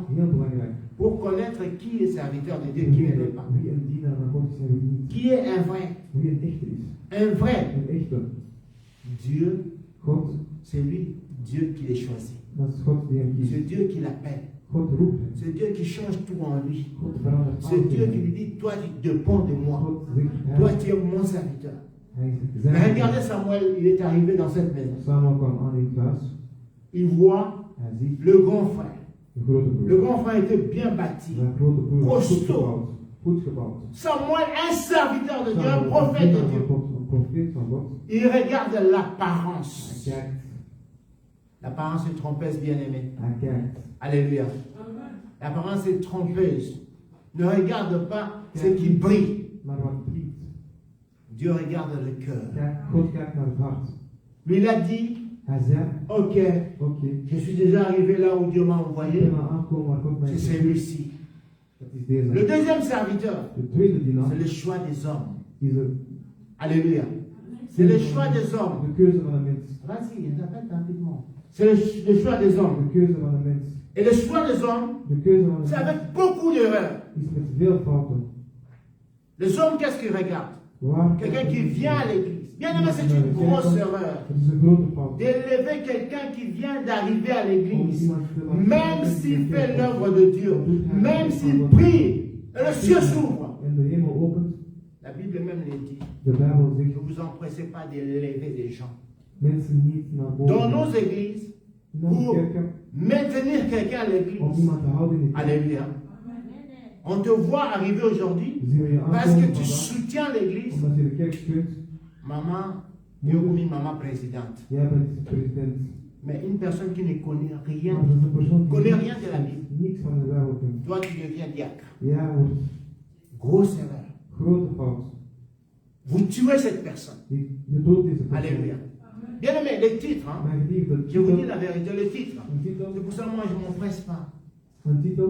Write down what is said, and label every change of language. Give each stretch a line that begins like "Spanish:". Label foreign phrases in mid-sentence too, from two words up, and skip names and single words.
Dutch: heel belangrijk.
French: pour connaître qui est serviteur de Dieu, qui ne l'est pas.
Dutch: Wie een dienaar van God is en wie niet.
French: Qui est un vrai.
Dutch: Wie een echte is.
French: Un vrai.
Dutch: Een echte.
French: Dieu,
Dutch: God,
French: c'est lui, Dieu qui les choisit.
Dutch: dat is God die hem
French: C'est
Dutch: kiest.
French: Dieu qui l'appelle.
Dutch: God roept hem.
French: C'est Dieu qui change tout en lui.
Dutch: God verandert
French: C'est
Dutch: alles
French: Dieu
Dutch: in
French: qui
Dutch: hem.
French: lui dit, toi tu dépends de moi.
Dutch: God zegt,
French: Toi
Dutch: hij
French: tu es mon serviteur.
Dutch: is
French: Mais
Dutch: zijn.
French: regardez Samuel, il est arrivé dans cette maison.
Dutch: Samuel kwam aan in het huis.
French: Il voit
Dutch: Hij ziet
French: le grand frère.
Dutch: de grote
French: Le
Dutch: broer.
French: grand frère était bien bâti.
Dutch: Zijn grote broer was goed
French: Costaud.
Dutch: gebouwd. Goed gebouwd.
French: Samuel, un serviteur de Dieu, un
Dutch: Samuel,
French: prophète de
Dutch: een
French: Dieu.
Dutch: God, een profeet van God.
French: Il regarde
Dutch: Hij
French: l'apparence.
Dutch: kijkt.
French: L'apparence est trompeuse, bien-aimé.
Dutch: Hij kijkt.
French: Alléluia. L'apparence est trompeuse. Ne regarde pas ce qui brille.
Dutch: Maar wat priet.
French: Dieu regarde le cœur.
Dutch: God kijkt naar het hart.
French: Lui, il a dit,
Dutch: Hij zei,
French: ok,
Dutch: oké,
French: je suis déjà arrivé là où Dieu m'a
Dutch: ik
French: envoyé.
Dutch: ben al aangekomen waar God mij
French: C'est
Dutch: heeft.
French: celui-ci.
Dutch: Dat is deze.
French: Le deuxième serviteur,
Dutch: De tweede dienaar
French: c'est le choix des hommes.
Dutch: is
French: Alléluia. C'est le choix des hommes.
Dutch: de keuze van een mens.
French: Vas-y, répète rapidement. C'est le choix des hommes.
Dutch: De keuze van een mens.
French: Et le choix des hommes,
Dutch: De keuze van
French: c'est
Dutch: een mens
French: avec beaucoup d'erreurs.
Dutch: is met veel fouten.
French: Les hommes, qu'est-ce qu'ils regardent?
Dutch: Waar
French: Quelqu'un qui vient à l'église. Bien aimé, c'est une grosse erreur.
Dutch: Het is een grote fout.
French: D'élever quelqu'un qui vient d'arriver à
Dutch: Om
French: l'église.
Dutch: iemand te laten
French: Même
Dutch: zien
French: s'il
Dutch: dat
French: fait
Dutch: hij
French: l'œuvre de Dieu. Même s'il prie. Et le ciel s'ouvre.
Dutch: en de hemel opent,
French: La Bible même le dit.
Dutch: de Bijbel zegt,
French: Ne vous empressez pas d'élever des gens.
Dutch: mensen niet naar boven.
French: Dans nos églises,
Dutch: In onze
French: pour
Dutch: kerken,
French: maintenir quelqu'un à
Dutch: om
French: l'église.
Dutch: iemand te houden in de kerk,
French: Alléluia. On te voit arriver aujourd'hui
Dutch: zien we je
French: parce que
Dutch: aankomen
French: tu
Dutch: vandaag,
French: soutiens l'église.
Dutch: omdat je de kerk steunt.
French: Maman, Youmi, maman présidente.
Dutch: Jij bent president.
French: Mais une personne qui ne connaît rien,
Dutch: Maar dat is een persoon die
French: connaît rien de la Bible.
Dutch: niks van de Bijbel kent.
French: Toi, tu deviens diacre.
Dutch: Jij wordt
French: Grosse erreur.
Dutch: grote fout.
French: Vous tuez cette personne.
Dutch: Je doodt deze persoon.
French: Alléluia. Bien aimé, les titres, hein.
Dutch: Mijn geliefde,
French: Je vous dis la vérité, les titres.
Dutch: een titel,
French: C'est pour ça que moi, je ne m'empresse pas.
Dutch: een titel.